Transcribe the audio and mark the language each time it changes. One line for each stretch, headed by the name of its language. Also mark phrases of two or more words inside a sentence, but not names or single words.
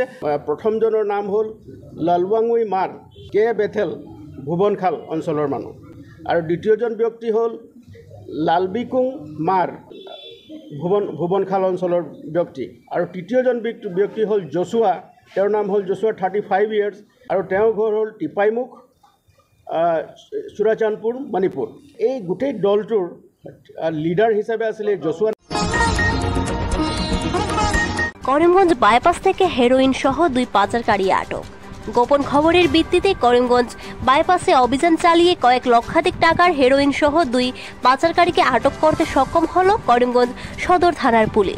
Assamese: প্ৰথমজনৰ নাম হ'ল লালৱাঙুই মাৰ কে বেথেল ভুৱনখাল অঞ্চলৰ মানুহ আৰু দ্বিতীয়জন ব্যক্তি হ'ল লালবিকুং মাৰ ভুৱনখাল অঞ্চলৰ ব্যক্তি আৰু তৃতীয়জন ব্যক্তি হ'ল জছুৱা, তেওঁৰ নাম হ'ল জছুৱা 35 ইয়াৰ্ছ আৰু তেওঁৰ ঘৰ হ'ল টিপাইমুখ চুৰাচান্দপুৰ মণিপুৰ। এই গোটেই দলটোৰ লিডাৰ হিচাপে আছিলে জছুৱা।
Bangla: করিমগঞ্জ বাইপাস থেকে হেরোইন সহ 2 পাচারকারী আটক। গোপন খবরের ভিত্তিতে করিমগঞ্জ বাইপাসে অভিযান চালিয়ে কয়েক লক্ষাধিক টাকার হেরোইন সহ 2 পাচারকারীকে আটক করতে সক্ষম হলো করিমগঞ্জ সদর থানার পুলিশ।